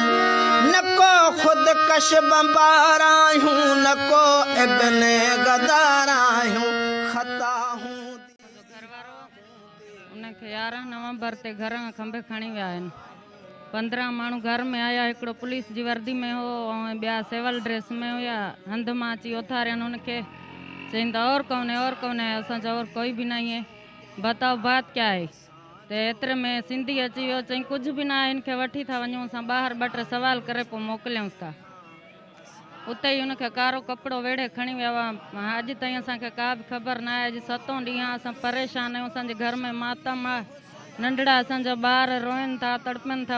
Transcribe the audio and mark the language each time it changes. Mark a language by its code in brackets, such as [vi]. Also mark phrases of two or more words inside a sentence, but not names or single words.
[sd] न को ख़ुदकश बम्बार आहियूं, न को इब्न गदार आहियूं, ख़ता हूं 11 नवंबर ते घर में खंबे खणी विया आहिनि। 15 माण्हू घर में आया, हिकिड़ो पुलिस जी वर्दी में हो ऐं ॿिया [en] civil dress [sd] में हुया। हंध मां अची उथारियनि हुनखे, चईं त [ur] اور کون ہے? [sd] असां चयो [ur] اور کوئی بھی نہیں ہے، بتاؤ بات کیا ہے? [sd] त एतिरे में सिंधी अची वियो, चईं कुझु बि न आहे, हिनखे वठी था वञूं, असां ॿाहिरि 2-3 सवाल करे पोइ मोकिलियूंसि था। उते ई हुनखे कारो कपिड़ो वेड़े खणी विया हुआ। अॼु ताईं असांखे का बि ख़बर न आहे। अॼु 7 ॾींहं असां परेशान आहियूं। असांजे घर में मातम आहे, नंढड़ा असांजा ॿार रोइनि था, तड़पनि था।